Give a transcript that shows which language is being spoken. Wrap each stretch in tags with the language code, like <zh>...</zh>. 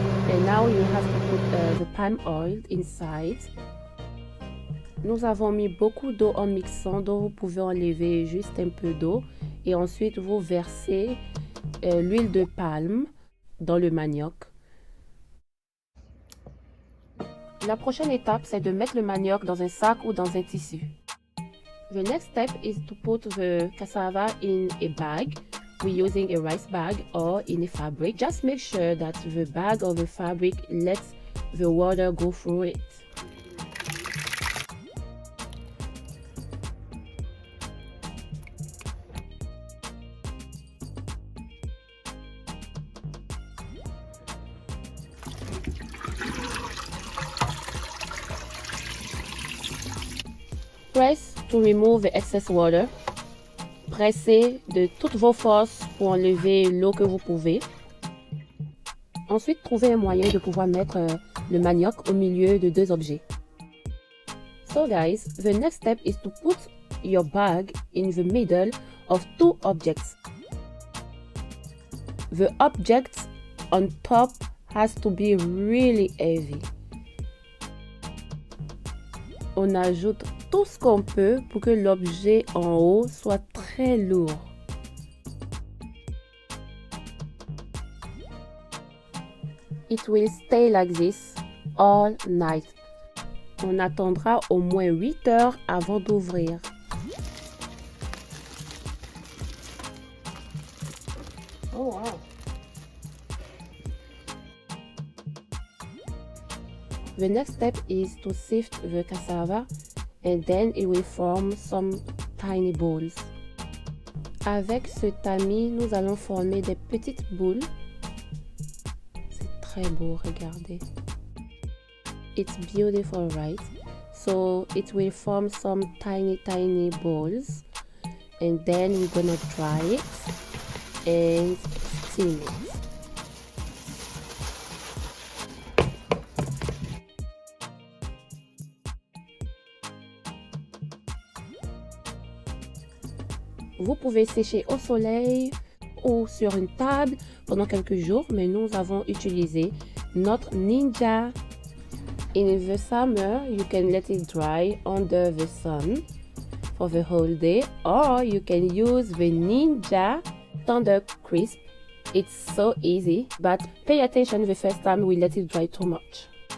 <en>And now you have to put the palm oil inside.</en> <fr>Nous avons mis beaucoup d'eau en mixant, donc vous pouvez enlever juste un peu d'eau et ensuite vous versez l'huile de palme dans le manioc. La prochaine étape, c'est de mettre le manioc dans un sac ou dans un tissu.</fr> <en>The next step is to put the cassava in a bag. We're using a rice bag or in a fabric. Just make sure that the bag or the fabric lets the water go through it. Press to remove the excess water.</en> <fr>Pressez de toutes vos forces pour enlever l'eau que vous pouvez. Ensuite, trouvez un moyen de pouvoir mettre le manioc au milieu de 2 objets.</fr> <en>So guys, the next step is to put your bag in the middle of 2 objects. The object on top has to be really heavy.</en> <fr>On ajoute tout ce qu'on peut pour que l'objet en haut soit très lourd.</fr> <en>It will stay like this all night.</en> <fr>On attendra au moins 8 heures avant d'ouvrir.</fr> <en>Oh wow. The next step is to sift the cassava and then it will form some tiny balls.</en> <fr>Avec ce tamis, nous allons former des petites boules. C'est très beau, regardez.</fr> <en>It's beautiful, right? So it will form some tiny balls and then we're gonna dry it and steam it.</en> <fr>Vous pouvez sécher au soleil ou sur une table pendant quelques jours, mais nous avons utilisé notre Ninja.</fr> <en>In the summer, you can let it dry under the sun for the whole day, or you can use the Ninja Tender Crisp. It's so easy, but pay attention the first time we let it dry too much.</en>